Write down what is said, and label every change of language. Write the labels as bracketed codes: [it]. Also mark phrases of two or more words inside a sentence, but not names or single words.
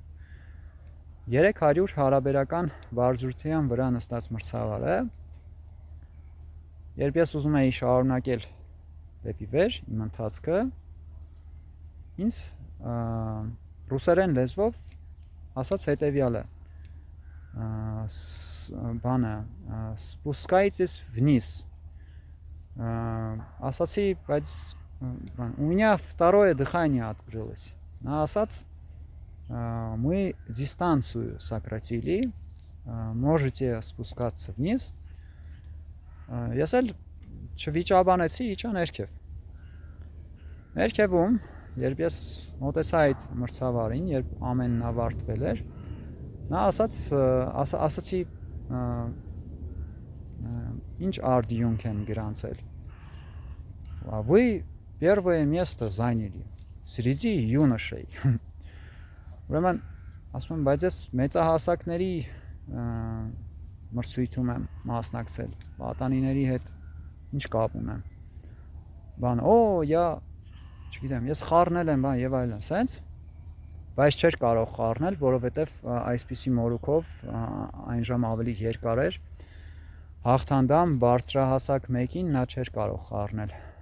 [hy] 300 հարաբերական բարձրության վրա նստած մրցավարը, երբ ես ուզում էի շարունակել դեպի վեր իմ ընթացքը, ինձ ռուսերեն լեզվով ասաց հետևյալը. [ru] բանը «Спускайтесь вниз». [hy] Ասացի, բայց [ru] у меня второе дыхание открылось. [hy] Նա ասաց, [ru] мы дистанцию сократили, можете спускаться вниз. [hy] Ես էլ չվիճաբանեցի, իջա ներքև։ Ներքևում, երբ ես մոտեցա այդ մրցավարին, երբ ամենն ավարտվել էր, նա ասացի, ինչ արդյունք եմ գրանցել։ [ru] Вы первое место заняли среди юношей. [hy] Ուրեմն, ասում եմ, բայց ես մեծահասակների մրցույթում եմ մասնակցել, պատանիների հետ ինչ կապ ունեմ։ Չգիտեմ, ես խառնել եմ, եւ այլն, սենց, բայց չէր կարող խառնել, որովհետեւ այսպիսի մորուքով այն ժամ ավելի երկար էր, հաղթանդամ բարձրահասակ մեկին նա չէր կարող խառնել